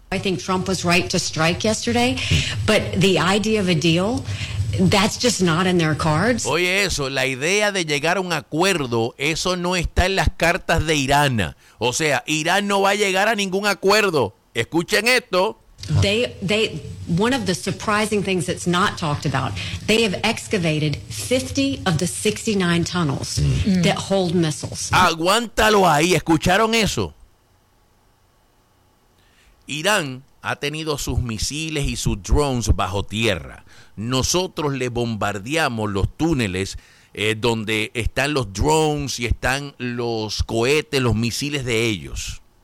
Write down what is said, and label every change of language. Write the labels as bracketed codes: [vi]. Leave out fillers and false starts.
[en] I think Trump was right to strike yesterday, but the idea of a deal, that's just not in their cards. [es] Oye eso, la idea de llegar a un acuerdo, eso no está en las cartas de Irán. O sea, Irán no va a llegar a ningún acuerdo. Escuchen esto. [en] They one of the surprising things that's not talked about, they have excavated 50 of the 69 tunnels that hold missiles. [es] Aguántalo ahí, ¿escucharon eso? Irán ha tenido sus misiles y sus drones bajo tierra. Nosotros le bombardeamos los túneles donde están los drones y están los cohetes, los misiles de ellos.